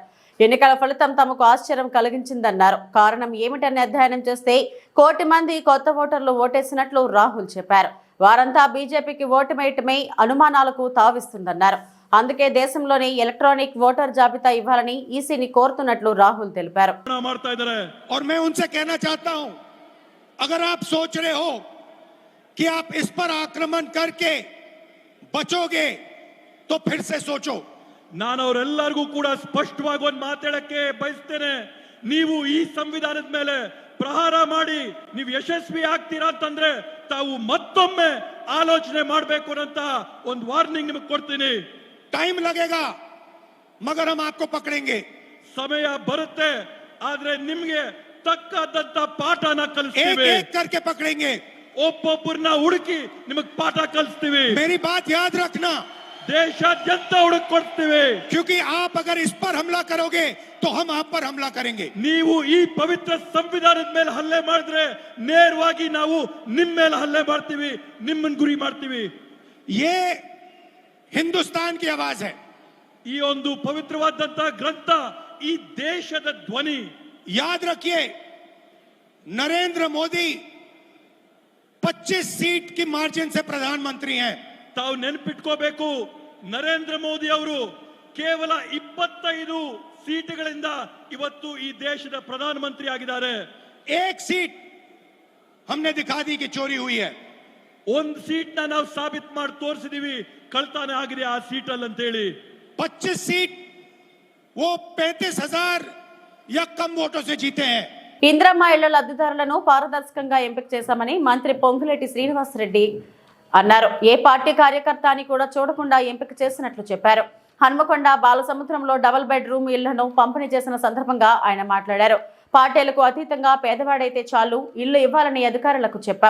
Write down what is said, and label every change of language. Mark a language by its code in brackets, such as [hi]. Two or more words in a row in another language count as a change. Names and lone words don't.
[te] ఎన్నికల ఫలితం తమకు ఆశ్చర్యం కలిగించిందన్నారు. కారణం ఏమిటని అధ్యయనం చేస్తే 1 కోటి మంది కొత్త ఓటర్లు ఓటేసినట్లు రాహుల్ చెప్పారు. వారంతా బీజేపీకి ఓటు వేయటమే అనుమానాలకు తావిస్తుందన్నారు. అందుకే దేశంలోని [en] electronic voter [te] జాబితా ఇవ్వాలని ఈసీని కోరుతున్నట్లు రాహుల్ తెలిపారు. [hi] और मैं उनसे कहना चाहता हूं, अगर आप सोच रहे हो कि आप इस पर आक्रमण करके बचोगे तो फिर से सोचो. [kn] ನಾನು ಅವರೆಲ್ಲರಿಗೂ ಕೂಡ ಸ್ಪಷ್ಟವಾಗಿ ಒಂದು ಮಾತಾಡಕ್ಕೆ ಬಯಸ್ತೇನೆ. ನೀವು ಈ ಸಂವಿಧಾನದ ಮೇಲೆ ಪ್ರಹಾರ ಮಾಡಿ ನೀವು ಯಶಸ್ವಿ ಆಗ್ತೀರಾ ಅಂತಂದ್ರೆ ತಾವು ಮತ್ತೊಮ್ಮೆ ಆಲೋಚನೆ ಮಾಡಬೇಕು ಅಂತ ಒಂದು ವಾರ್ನಿಂಗ್ ನಿಮಗೆ ಕೊಡ್ತೀನಿ. [hi] टाइम लगेगा मगर हम आपको पकड़ेंगे. [kn] ಸಮಯ ಬರುತ್ತೆ, ಆದ್ರೆ ನಿಮಗೆ ತಕ್ಕದಂತ ಪಾಠನ ಕಲಿಸ್ತೀವಿ. [hi] एक एक करके पकड़ेंगे, [kn] ಒಬ್ಬೊಬ್ಬರನ್ನ ಹುಡುಕಿ ನಿಮಗೆ ಪಾಠ ಕಲಿಸ್ತೀವಿ. [hi] मेरी बात याद रखना, [kn] ದೇಶಾದ್ಯಂತ ಹುಡುಕೊಡ್ತೀವಿ. [hi] क्योंकि आप अगर इस पर हमला करोगे तो हम आप पर हमला करेंगे. [kn] ನೀವು ಈ ಪವಿತ್ರ ಸಂವಿಧಾನದ ಮೇಲೆ ಹಲ್ಲೆ ಮಾಡಿದ್ರೆ ನೇರವಾಗಿ ನಾವು ನಿಮ್ಮ ಮೇಲೆ ಹಲ್ಲೆ ಮಾಡ್ತೀವಿ, ನಿಮ್ಮನ್ನ ಗುರಿ ಮಾಡ್ತೀವಿ. [hi] ये हिंदुस्तान की आवाज है. [kn] ಈ ಒಂದು ಪವಿತ್ರವಾದಂತ ಗ್ರಂಥ ಈ ದೇಶದ ಧ್ವನಿ. [hi] याद रखिए, नरेंद्र मोदी 25 सीट की मार्जिन से प्रधानमंत्री हैं. [kn] ತಾವು ನೆನಪಿಟ್ಕೋಬೇಕು, ನರೇಂದ್ರ ಮೋದಿ ಅವರು ಕೇವಲ 25 ಸೀಟುಗಳಿಂದ ಇವತ್ತು ಈ ದೇಶದ ಪ್ರಧಾನಮಂತ್ರಿ ಆಗಿದ್ದಾರೆ. [hi] एक सीट हमने दिखा दी कि चोरी हुई है. [kn] ಒಂದು ಸೀಟ್ ನಾವು ಸಾಬೀತು ಮಾಡಿ ತೋರಿಸಿದೀವಿ ಕಳ್ತನ ಆಗಿದೆ ಆ ಸೀಟ್ ಅಲ್ಲಿ ಅಂತ ಹೇಳಿ. [hi] 25 सीट वो 35,000 या कम वोटों से जीते हैं. [te] ఇంద్రమ్మ ఇళ్ల లబ్ధిదారులను పారదర్శకంగా ఎంపిక చేశామని మంత్రి పొంగులేటి శ్రీనివాసరెడ్డి అన్నారు. ఏ పార్టీ కార్యకర్త అని కూడా చూడకుండా ఎంపిక చేసినట్లు చెప్పారు. హన్మకొండ బాలసముద్రంలో [en] double bedroom [te] ఇళ్లను పంపిణీ చేసిన సందర్భంగా ఆయన మాట్లాడారు. పార్టీలకు అతీతంగా పేదవాడైతే చాలు ఇళ్లు ఇవ్వాలని అధికారులకు చెప్పాం.